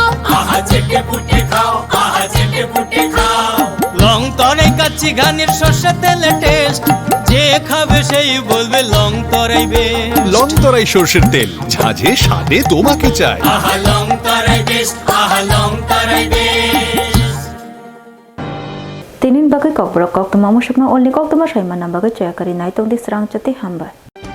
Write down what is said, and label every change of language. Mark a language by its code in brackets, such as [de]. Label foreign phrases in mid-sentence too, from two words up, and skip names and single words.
[bn] আহা চেটে পুটে খাও আহা চেটে পুটে খাও লং তরাই কাচ্চি ঘানির সর্ষে তেলে টেস্ট যে খাবে সেই বলবে লং তরাই বেশ লংতরাই সর্ষের তেল ঝাঁঝে স্বাদে তোমাকে চাই আহা লং তরাই বেশ আহা লং তরাই বেশ [trp] Tinin bagai kok borok kok tuma musuk na olni kok tuma shaiman na bagai coya kari nai tong di serang ceti hamba.